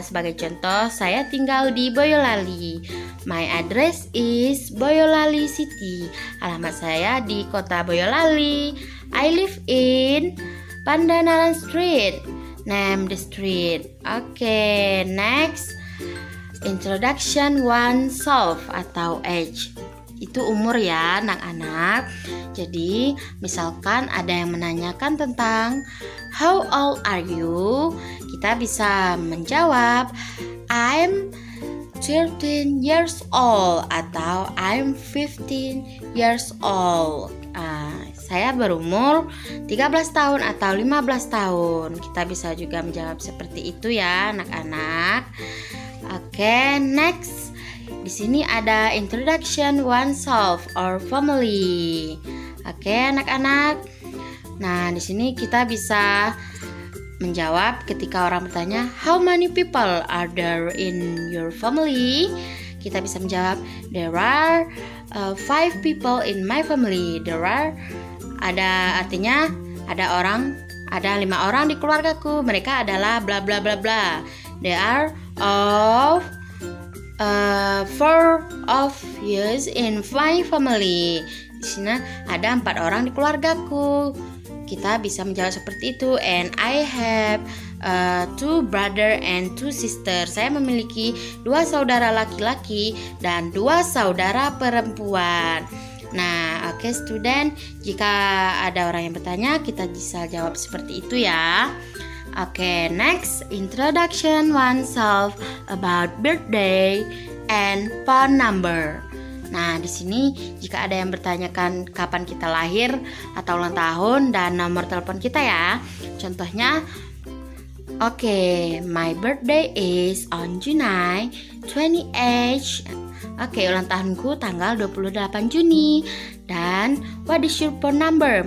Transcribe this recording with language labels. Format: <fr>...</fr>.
<id>Sebagai contoh, saya tinggal di Boyolali.</id> <en>My address is Boyolali City.</en> <id>Alamat saya di kota Boyolali.</id> <en>I live in Pandanaran Street. Name the street. Oke, next. Introduction oneself</en> <id>atau</id> <en>age.</en> <id>Itu umur ya anak-anak. Jadi misalkan ada yang menanyakan tentang</id> <en>how old are you?</en> <id>Kita bisa menjawab</id> <en>I'm 13 years old</en> <id>atau</id> <en>I'm 15 years old.</en> <id>Saya berumur 13 tahun atau 15 tahun. Kita bisa juga menjawab seperti itu ya anak-anak.</id> <en>Oke, next.</en> <id>Di sini ada</id> <en>introduction oneself or family.</en> <id>Oke, anak-anak. Nah, di sini kita bisa menjawab ketika orang bertanya,</id> <en>how many people are there in your family?</en> <id>Kita bisa menjawab,</id> <en>there are 5 people in my family.</en> <id>Artinya ada 5 orang di keluargaku. Mereka adalah bla bla bla bla.</id> <en>There are 4 of you in my family.</en> <id>Di sini ada 4 orang di keluargaku. Kita bisa menjawab seperti itu.</id> <en>And I have 2 brother and 2 sister.</en> <id>Saya memiliki 2 saudara laki-laki dan 2 saudara perempuan. Nah, oke, student, jika ada orang yang bertanya, kita bisa jawab seperti itu ya.</id> <en>Oke, next, introduction oneself about birthday and phone number.</en> <id>Nah, di sini jika ada yang bertanyakan kapan kita lahir atau ulang tahun dan nomor telepon kita ya. Contohnya,</id> <en>oke, my birthday is on July 28.</en> <id>Oke, ulang tahunku tanggal 28 Juni. Dan</id> <en>what is your phone number?</en>